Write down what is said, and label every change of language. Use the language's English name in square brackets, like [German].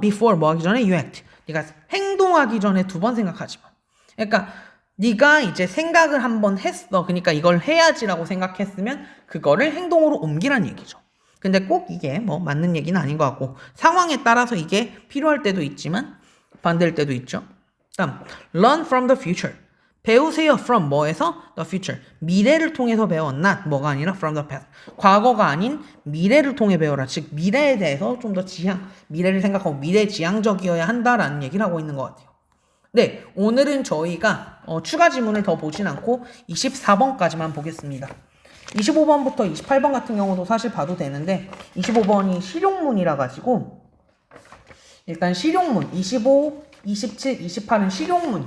[English] Before [Korean] 뭐 하기 전에 [English] you act. [Korean] 네가 행동하기 전에 두 번 생각하지 마. 그러니까 네가 이제 생각을 한번 했어. 그러니까 이걸 해야지라고 생각했으면 그거를 행동으로 옮기란 얘기죠. 근데 꼭 이게 뭐 맞는 얘기는 아닌 것 같고 상황에 따라서 이게 필요할 때도 있지만 반대일 때도 있죠. [English] 다음, learn from the future. [Korean] 배우세요. from 뭐에서? [English] the future. [Korean] 미래를 통해서 배워. [English] not [Korean] 뭐가 아니라 [English] from the past. [Korean] 과거가 아닌 미래를 통해 배워라. 즉 미래에 대해서 좀 더 미래를 생각하고 미래지향적이어야 한다라는 얘기를 하고 있는 것 같아요. 네, 오늘은 저희가 추가 지문을 더 보진 않고 24번까지만 보겠습니다. 25번부터 28번 같은 경우도 사실 봐도 되는데 25번이 실용문이라 가지고 일단 실용문 25, 27, 28은 실용문.